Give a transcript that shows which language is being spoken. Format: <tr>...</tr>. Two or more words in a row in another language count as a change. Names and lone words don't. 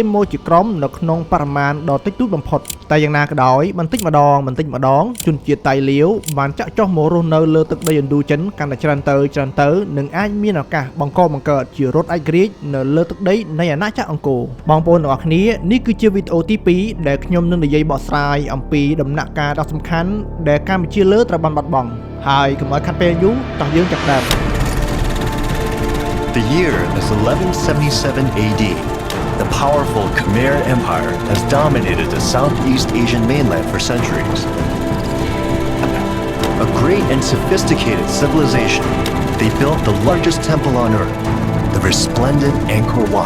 <km>មកជាក្រុមនៅក្នុងបរិមាណដ៏តិចតួចបំផុតតែយ៉ាងណាក៏ដោយបន្តិចម្ដងជនជាតិថៃលាវបានចាក់ចុះមករស់នៅលើទឹកដីឥណ្ឌូចិនកាន់តែច្រើនទៅនឹងអាចមានឱកាសបង្កើតជារដ្ឋឯករាជ្យនៅលើទឹកដីនៃអាណាចក្រអង្គរបងប្អូនទាំងអស់គ្នានេះគឺជាវីដេអូទី2ដែលខ្ញុំនឹងនិយាយបកស្រាយអំពីដំណាក់កាលដ៏សំខាន់ដែលកម្ពុជាលើត្រូវបានបាត់បង់ហើយកុំឲ្យខាត់ពេលយូរតោះយើងចាប់ដើម</km> <en>The year is 1177 AD. The powerful Khmer Empire has dominated the Southeast Asian mainland for centuries. A great and sophisticated civilization, they built the largest temple on earth, the resplendent Angkor Wat.</en>